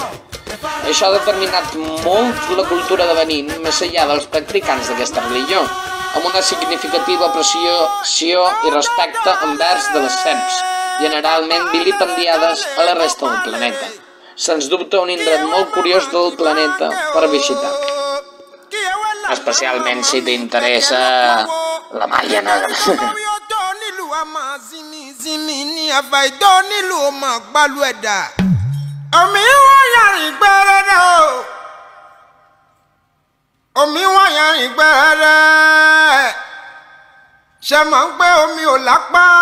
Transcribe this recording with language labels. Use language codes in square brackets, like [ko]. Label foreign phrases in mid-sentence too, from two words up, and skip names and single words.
[ca] Això ha determinat molt la cultura de Benín més enllà dels practicants d'aquesta religió, amb una significativa apreciació i respecte envers de les serps, generalment vilipendiades a la resta del planeta. Sens dubte un indret molt curiós del planeta per visitar. Especialment si t'interessa la màgia negra. [yo] Omi wọ́n yà rìn gbẹ́rẹ́, ṣe mọ̀ ń pé omi ò lápá,